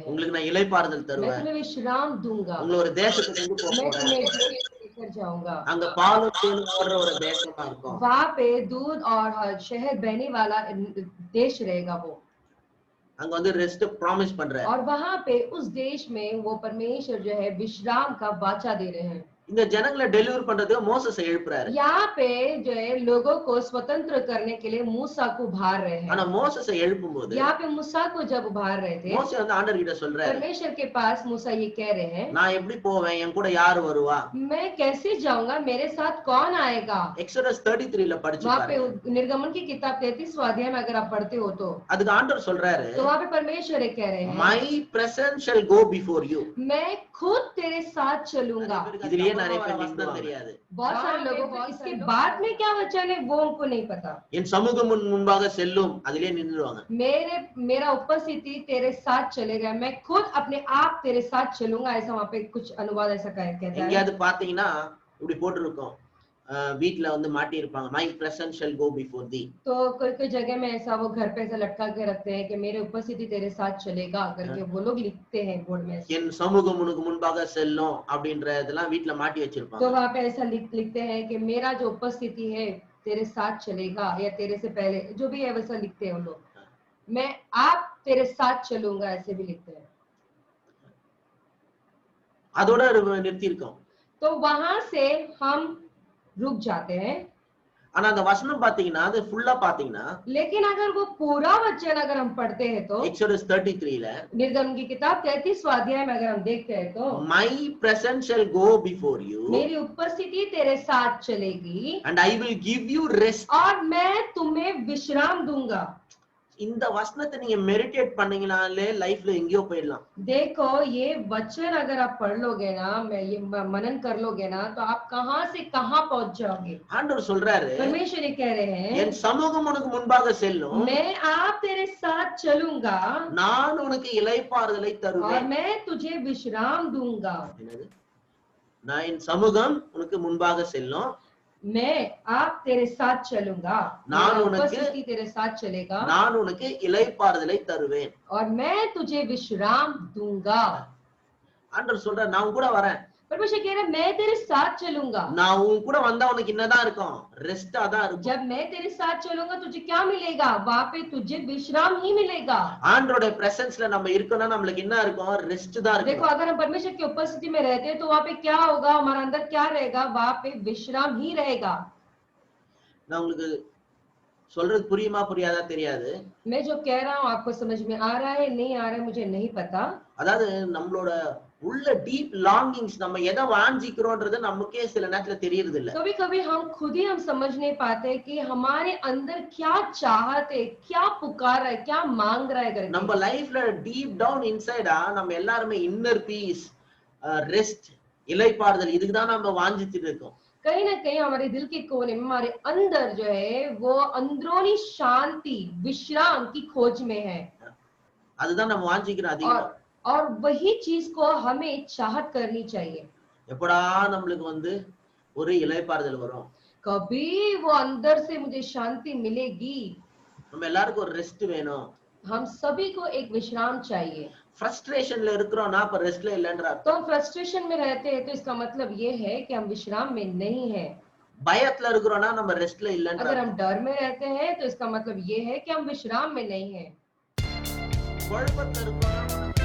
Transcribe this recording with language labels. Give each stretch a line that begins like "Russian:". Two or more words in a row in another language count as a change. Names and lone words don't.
Tamil: உங்களுக்கு நான் இளைப்பாறுதல்
Hindi: मैं
Tamil: தருவேன்,
Hindi: तुम्हें विश्राम दूंगा,
Tamil: உங்களை ஒரு தேசத்துக்கு கொண்டு
Hindi: मैं
Tamil: போறேன்,
Hindi: तुम्हें लेकर जाऊंगा,
Tamil: அங்க பாலும் தேனும் ஓடுற ஒரு தேசமா இருக்கும்,
Hindi: वहां पे दूध और शहद बहने वाला देश रहेगा वो।
Tamil: அங்க வந்து
English: rest promise
Tamil: பண்றாரு।
Hindi: और वहां पे उस देश में वो परमेश्वर जो है विश्राम का वाचा दे रहे हैं।
Tamil: இந்த ஜனங்களை டெலிவர் பண்றதுக்கு மோசேஸை எழுப்புறாரு।
Hindi: यहाँ पे जो है लोगों को स्वतंत्र करने के लिए मूसा को उभार रहे हैं।
Tamil: ஆனா மோசேஸை எழுப்பும்போது
Hindi: यहाँ पे मूसा को जब उभार रहे थे,
Tamil: மோசே வந்து ஆண்டவர் கிட்ட சொல்றாரு,
Hindi: परमेश्वर के पास मूसा ये कह रहे हैं,
Tamil: நான் எப்படி போவேன், என் கூட யார் வருவா,
Hindi: मैं कैसे जाऊंगा, मेरे साथ कौन आएगा।
Tamil: எக்ஸோடஸ் 33ல படிச்சு
Hindi: वहाँ पे
Tamil: பாருங்க।
Hindi: निर्गमन की किताब 33वां अध्याय में अगर आप पढ़ते हो तो
Tamil: அதுக்கு ஆண்டவர் சொல்றாரு,
Hindi: तो वहाँ पे परमेश्वर ये कह रहे हैं,
English: my presence shall go before you।
Hindi: मैं खुद तेरे साथ चलूंगा।
Tamil: இதுலயே நிறைய பேர் வசனம் தெரியாது।
Hindi: बहुत सारे लोगों को इसके बाद में क्या वचन है वो उनको नहीं पता।
Tamil: என் சமூகம் முன்பாக செல்லும், அதிலே நின்னுடுவாங்க।
Hindi: मेरा उपस्थिति तेरे साथ चलेगा, मैं खुद अपने आप तेरे साथ चलूंगा, ऐसा वहाँ पे कुछ अनुवाद ऐसा कहता है।
Tamil: எங்கயாவது பாத்தீங்கன்னா இப்படி போட்டுருக்கும், வீட்ல வந்து மாட்டி இருப்பாங்க,
English: my presence shall go before thee।
Hindi: तो कोई जगह में ऐसा वो घर पे ऐसा लटका के रखते हैं कि मेरे उपस्थिति तेरे साथ चलेगा करके वो लोग लिखते हैं बोर्ड में।
Tamil: என் சமூகம் உனக்கு முன்பாக செல்லும் அப்படின்றதெல்லாம் வீட்ல மாட்டி வச்சிருப்பாங்க।
Hindi: तो वहाँ पे ऐसा लिखते हैं कि मेरा जो उपस्थिति है तेरे साथ चलेगा, या तेरे से पहले जो भी है वैसा लिखते हैं वो लोग, मैं आप तेरे साथ चलूंगा ऐसे भी लिखते हैं।
Tamil: அதோட நிறுத்தி இருக்கோம்।
Hindi: तो वहां से हम रुक जाते हैं।
Tamil: ஆனா அந்த வசனம் பாத்தீங்கன்னா அது ஃபுல்லா பாத்தீங்கன்னா
Hindi: लेकिन अगर वो पूरा वचन अगर हम पढ़ते हैं तो
Tamil: எக்ஸோடஸ் 33ல
Hindi: निर्गम की किताब 33वां अध्याय में अगर हम देखते हैं तो
English: my presence shall go before you
Hindi: मेरी उपस्थिति तेरे साथ चलेगी
English: and I will give you rest.
Hindi: और मैं तुम्हें विश्राम दूंगा।
Tamil: இந்த வசனத்தை நீங்க மெடிடேட் பண்ணீங்கனாலே லைஃப்ல எங்கேயோ போயிடலாம்.
Hindi: देखो ये वचन अगर आप पढ़ लोगे ना, मैं ये मनन कर लोगे ना, तो आप कहां से कहां पहुंच जाओगे।
Tamil: ஆண்டவர் சொல்றாரு
Hindi: परमेश्वर ये कह रहे हैं
Tamil: என் சமூகம் உனக்கு முன்பாக செல்லும்,
Hindi: मैं आप तेरे साथ चलूंगा
Tamil: நான் உனக்கு இளைப்பாறுதலை
Hindi: और
Tamil: தருவேன்.
Hindi: मैं तुझे विश्राम दूंगा।
Tamil: என்னது? நான் என் சமூகம் உனக்கு முன்பாக செல்லும்,
Hindi: मैं आप तेरे साथ चलूंगा,
Tamil: நான்
Hindi: मेरा
Tamil: உனக்கு
Hindi: उपस्थिति तेरे साथ चलेगा
Tamil: நான் உனக்கு இளைப்பாறுதலை தருவேன்.
Hindi: और मैं तुझे विश्राम दूंगा।
Tamil: ஆண்டவர் சொல்றாரு நான் உன் கூட வரேன்.
Hindi: परमेश्वर कह रहा है मैं तेरे साथ चलूंगा।
Tamil: நான் உன் கூட வந்தா உனக்கு என்னதான் இருக்கும்? ரெஸ்டா தான் இருக்கும்.
Hindi: जब मैं तेरे साथ चलूंगा तुझे क्या मिलेगा? वहां पे तुझे विश्राम ही मिलेगा।
Tamil: ஆண்டவருடைய பிரசன்ஸ்ல நம்ம இருக்கோம்னா நம்மளுக்கு என்ன இருக்கும்? ரெஸ்ட் தான்
Hindi: देखो
Tamil: இருக்கும்.
Hindi: अगर हम परमेश्वर की उपस्थिति में रहते हैं तो वहां पे क्या होगा? हमारा अंदर क्या रहेगा? वहां पे विश्राम ही रहेगा।
Tamil: நான் உங்களுக்கு சொல்றது புரியுமா புரியாதா தெரியாது.
Hindi: मैं जो कह रहा हूँ आपको समझ में आ रहा है नहीं आ रहा है मुझे नहीं पता।
Tamil: அதாவது நம்மளோட உள்ள
English: deep longings
Tamil: நம்ம எதை வாஞ்சிக்கிறோம்ன்றது நமக்கே சில நேரத்துல தெரியறது இல்ல.
Hindi: कभी कभी हम खुद ही हम समझ नहीं पाते कि हमारे अंदर क्या चाहत है, क्या पुकार है, क्या मांग रहा है करके।
Tamil: நம்ம லைஃப்ல
English: deep down inside
Tamil: நம்ம எல்லாருமே
English: inner peace, rest,
Tamil: இளைப்பாறுதல் இதுக்கு தான் நம்ம வாஞ்சிச்சிட்டு இருக்கோம்.
Hindi: कहीं ना कहीं हमारे दिल के कोने में हमारे अंदर जो है वो अंदरूनी शांति विश्राम की खोज में है
Tamil: அதுதான் நம்ம வாஞ்சிக்கிறோம் அதிகமா.
Hindi: और वही चीज को हमें चाहत करनी चाहिए।
Tamil: எப்படா நம்மளுக்கு ஒரு இளைப்பாறுதல் வரும்,
Hindi: कभी वो अंदर से मुझे शांति मिलेगी।
Tamil: நம்ம எல்லாருக்கும் ஒரு ரெஸ்ட் வேணும்.
Hindi: हम सभी को एक विश्राम चाहिए।
Tamil: ஃப்ரஸ்ட்ரேஷன்ல இருக்கிறோம்னா அப்ப ரெஸ்ட்ல இல்லன்ற
Hindi: तो हम फ्रस्ट्रेशन में रहते हैं तो इसका मतलब ये है कि हम विश्राम में नहीं है।
Tamil: பயத்துல இருக்கிறோம்னா நம்ம ரெஸ்ட்ல இல்லன்ற
Hindi: अगर हम डर में रहते हैं तो इसका मतलब ये है कि हम विश्राम में नहीं है।
Tamil: குழப்பத்துல இருக்கிறோம்னா